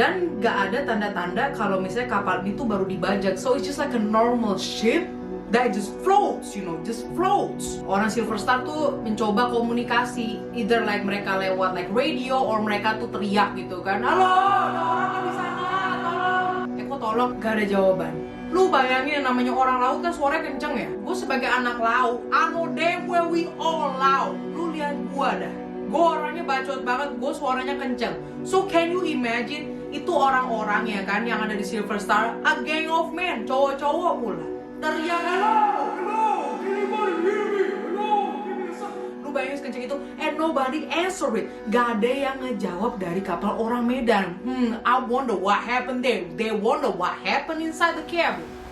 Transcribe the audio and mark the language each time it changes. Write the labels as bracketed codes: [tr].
[id] Dan nggak ada tanda-tanda kalau misalnya kapal itu baru dibajak. [en] So it's just like a normal ship that just floats, you know, just floats. [id] Orang Silver Star tuh mencoba komunikasi, [en] either like [id] mereka lewat like radio or mereka tuh teriak gitu kan, halo, ada orang di sana, tolong. Tolong, gak ada jawaban. Lu bayangin yang namanya orang laut kan suaranya kenceng ya. Gue sebagai anak laut, [en] I know damn well we all loud. [id] Lu lihat gue dah, gue orangnya bacot banget, gue suaranya kenceng. [en] So can you imagine [id] itu orang-orang ya kan yang ada di Silver Star, [en] a gang of men, [id] cowok-cowok pula. Teriak, [en] hello, anybody hear me? Hello, give me a sign. [id] Lu bayangin sekenceng itu, [en] and nobody answer it. [id] Gak ada yang ngejawab dari kapal orang Medan. [en] I wonder what happened there. They wonder what happened inside the cabin.